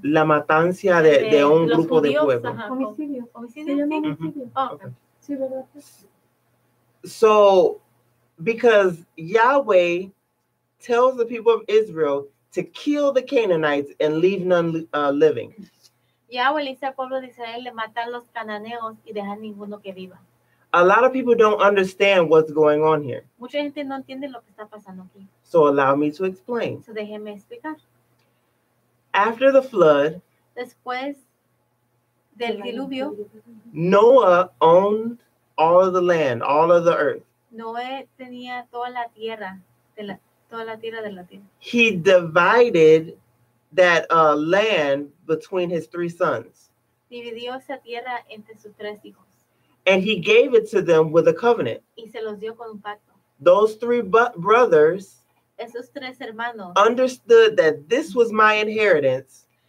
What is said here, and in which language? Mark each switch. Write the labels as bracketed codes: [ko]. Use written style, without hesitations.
[es] La matancia de un los grupo de judíos, pueblo. ajá, Homicidio. homicidio, Se llama sí. homicidio. Oh, [en] Okay. [es] Sí, ¿verdad? [en] So, because Yahweh tells the people of Israel to kill the Canaanites and leave none living. [es] Yahweh le dice al pueblo de Israel de matar los cananeos y dejar ninguno que viva. [en] A lot of people don't understand what's going on here. [es] Mucha gente no entiende lo que está pasando aquí. [en] So allow me to explain. [es] So déjeme explicar. [en] After the flood, [es] Después del diluvio, [en] Noah owned all of the land, all of the earth. [es] Noé tenía toda la tierra de la tierra. [en] He divided that land between his 3 sons. [es] Dividió esa tierra entre sus 3 hijos [en] And he gave it to them with a covenant. [es] y se los dio con un pacto. [en] Those 3 brothers [es] Esos 3 hermanos [en] understood that this was my inheritance